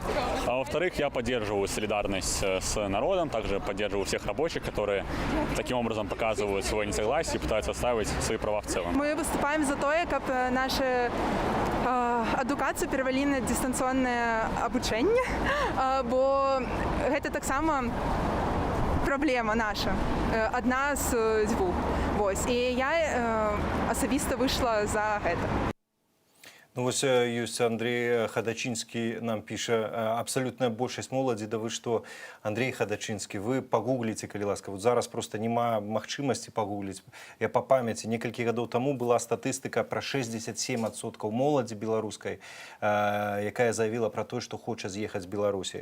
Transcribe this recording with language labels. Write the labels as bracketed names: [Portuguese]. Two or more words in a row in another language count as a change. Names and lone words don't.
[Russian] А во-вторых, я поддерживаю солидарность с народом, также поддерживаю всех рабочих, которые таким образом показывают свое несогласие и пытаются отстаивать свои права в целом. Мы выступаем за то, как нашу адукацию перевели на дистанционное обучение, бо это [Belarusian] так само [Russian] проблема наша, [Belarusian] одна з двох. [Russian] Ось. [Ukrainian] І я особисто вийшла за це. [Belarusian] Ну вось ёсць Андрей Хадачынскі нам піша, абсалютная большасць моладзі, да вы што, Андрей Хадачынскі, вы пагугліце, калі ласка, вот зараз просто няма магчымасці пагугліць. Я па памяці, некалькі гадоў таму была статыстыка пра 67% моладзі беларускай, якая заявіла пра тое, што хоча з'ехаць з Беларусі.